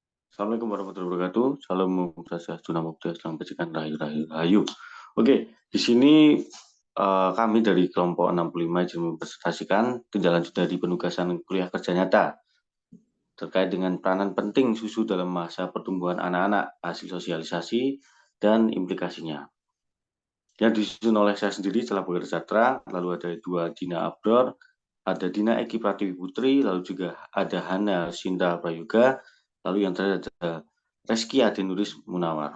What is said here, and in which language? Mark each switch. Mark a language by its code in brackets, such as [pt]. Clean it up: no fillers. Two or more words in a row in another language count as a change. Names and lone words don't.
[ar] السلام عليكم ورحمة الله وبركاته. [id] Salam Swastiastu, [pi] Namo Buddhaya, [id] Salam Kebajikan, [jv] Rahayu Rahayu Rahayu. [id] Oke, di sini kami dari kelompok 65 izin mempresentasikan tindak lanjut dari penugasan kuliah kerja nyata terkait dengan peranan penting susu dalam masa pertumbuhan anak-anak, hasil sosialisasi, dan implikasinya. Yang disusun oleh saya sendiri setelah bekerja terang, lalu ada 2 Dina Abdor, ada Dina Eki Pratiwi Putri, lalu juga ada Hana Sinta Prayoga, lalu yang terakhir ada Reski Adinuris Munawar.